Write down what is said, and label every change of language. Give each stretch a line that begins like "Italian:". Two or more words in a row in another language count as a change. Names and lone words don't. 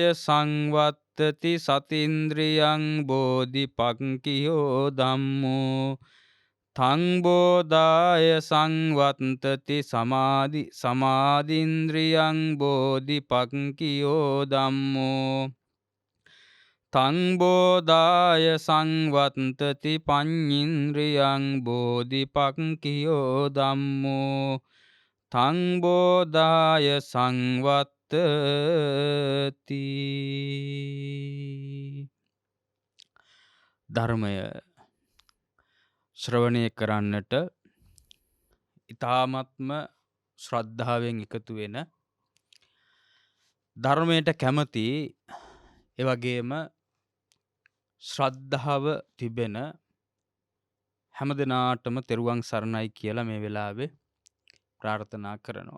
Pali: සංවත්තති සතින්ද්‍රියං බෝධිපක්ඛියෝ ධම්මෝ තං බෝධාය සංවත්තති සමාධින්ද්‍රියං බෝධිපක්ඛියෝ ධම්මෝ තං බෝධාය සංවත්තති පඤ්ඤින්ද්‍රියං බෝධිපක්ඛියෝ ධම්මෝ තං බෝධාය
Sinhala: සංවත්තති ධර්මය ශ්‍රවණය කරන්නට ඊ타ත්ම ශ්‍රද්ධාවෙන් එකතු වෙන ධර්මයට කැමති ඒ වගේම ශ්‍රද්ධාව තිබෙන හැම දිනාටම තෙරුවන් සරණයි කියලා මේ වෙලාවේ ප්‍රාර්ථනා කරනවා.